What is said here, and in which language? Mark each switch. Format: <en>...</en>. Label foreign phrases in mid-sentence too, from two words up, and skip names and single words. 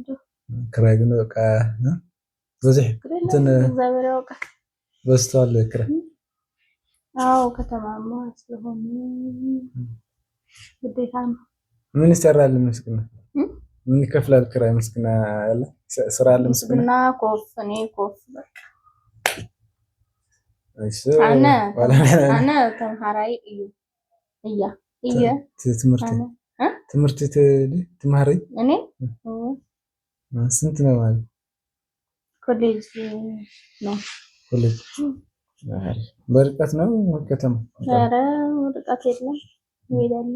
<am>ክራይ ግን በቃ በዚህ እንትን እግዚአብሔር ያውቃል በስቷል ክራይ አዎ ከተማማ ስለሆነ ግዴታ ነው ምን ይሰራል ምስግና ምን ይከፍላል ክራይ ምስግና ያለ ስራ አለ ምስግና ኮፍኔ በቃ እሺ</am> <ti>አነ ተምሃራይ እያ</ti> <am>ትምህርት ትማሪ እኔ ስንት ነው ማለት ኮሌጅ ነው ኮሌጅ በርቀት ነው ከተማ ኧረ ርቀት የለም እሄዳለሁ</am>